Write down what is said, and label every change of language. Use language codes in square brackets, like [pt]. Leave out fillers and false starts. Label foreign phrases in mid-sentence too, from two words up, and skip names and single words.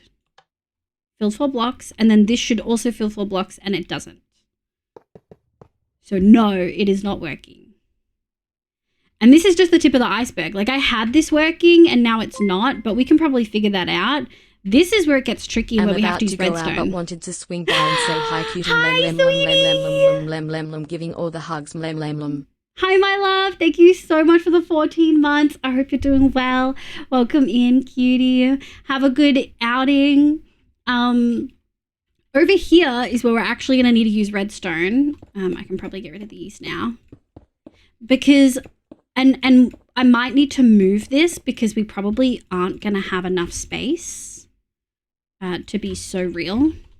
[en] Fill for blocks, and then this should also fill for blocks, and it doesn't. So no, it is not working. And this is just the tip of the iceberg. Like I had this working, and now it's not, but we can probably figure that out. This is where it gets tricky, where we have to use redstone. But wanted to swing by and say hi, cute and Hi, lem lem lem lem lem lem lem lem lem, giving all the hugs lem lem lem. Hi, my love. Thank you so much for the 14 months. I hope you're doing well. Welcome in, cutie. Have a good outing. Over here is where we're actually going to need to use redstone. I can probably get rid of these now. Because, and I might need to move this because we probably aren't going to have enough space to be so real.